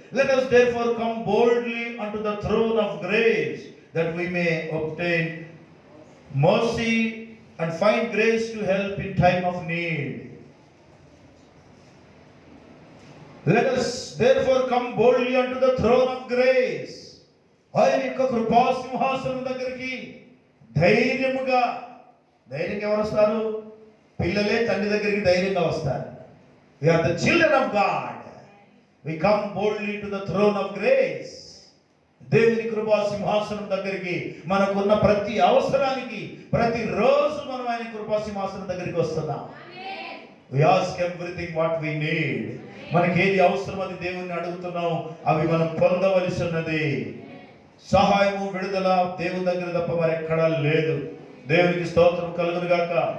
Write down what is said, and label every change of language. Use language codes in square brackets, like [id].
[en] Let us therefore come boldly unto the throne of grace that we may obtain mercy and find grace to help in time of need. Let us therefore come boldly unto the throne of grace. [te] ఆయన యొక్క కృపా సింహాసనం దగ్గరికి ధైర్యముగా. ధైర్యంగా ఎవరు వస్తారు? పిల్లలే తండ్రి దగ్గరికి ధైర్యంగా వస్తారు. [en] We are the children of God. We come boldly to the throne of grace. [te] దేవుని కృపా సింహాసనం దగ్గరికి మనకున్న ప్రతి అవసరానికి ప్రతిరోజు మనం ఆయన కృపా సింహాసనం దగ్గరికి వస్తున్నాం. [en] We ask everything what we need. [te] మనకి ఏది అవసరం అది దేవుని అడుగుతున్నాం, అవి మనం పొందవలసి ఉన్నది. సహాయము, విడుదల దేవుని దగ్గర తప్ప మరి ఎక్కడా లేదు. దేవునికి స్తోత్రం కలుగును గాక.